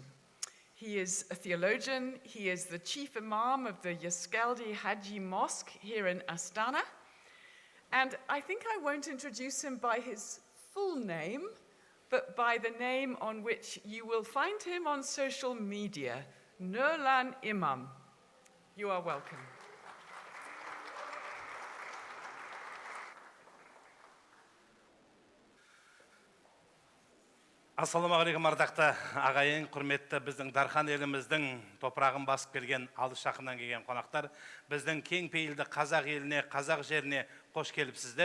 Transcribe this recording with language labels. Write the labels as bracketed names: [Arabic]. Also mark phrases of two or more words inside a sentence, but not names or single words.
[English] He is a theologian, he is the chief imam of the Yaskeldi Haji Mosque here in Astana, and I think I won't introduce him by his full name, but by the name on which you will find him on social media, Nurlan Imam. You are welcome. [Kazakh] Ассалаумағалейкум, ардақты ағайын, құрметті біздің Дархан еліміздің топырағын басып келген, алыс жақыннан келген қонақтар, біздің кең пейілді қазақ еліне, қазақ жеріне қош келіпсіздер.